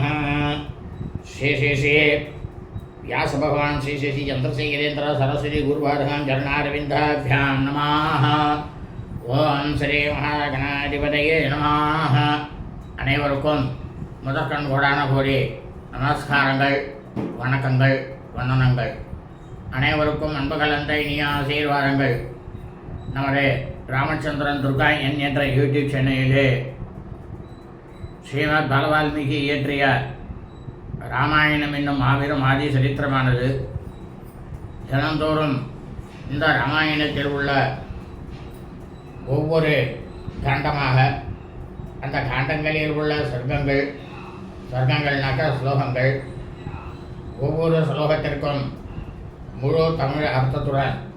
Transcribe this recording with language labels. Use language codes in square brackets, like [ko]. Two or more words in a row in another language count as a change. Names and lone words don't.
[sa] श्री श्री श्री व्यास भगवान श्री श्री श्री चंद्रशेखरेन्द्र सरस्वती गुरुवादहां चरणारविन्दाभ्यां नमः। ओम श्री महागणाधिपतये नमः। [ta] அனைவருக்கும் முதற்கண் கோடான கோடி நமஸ்காரங்கள், வணக்கங்கள், வந்தனங்கள். அனைவருக்கும் அன்பு கலந்த இனிய ஆசீர்வாதங்கள். நமது ராமச்சந்திரன் துர்கா என் என்ற யூடியூப் சேனலிலே ஸ்ரீமத் பகவால்மீகி இயற்றிய ராமாயணம் என்னும் மாபெரும் ஆதி சரித்திரமானது தினந்தோறும் இந்த ராமாயணத்தில் உள்ள ஒவ்வொரு காண்டமாக அந்த காண்டங்களில் உள்ள சர்க்கங்கள்னாக்க ஸ்லோகங்கள், ஒவ்வொரு ஸ்லோகத்திற்கும் முழு தமிழ் அர்த்தத்துடன்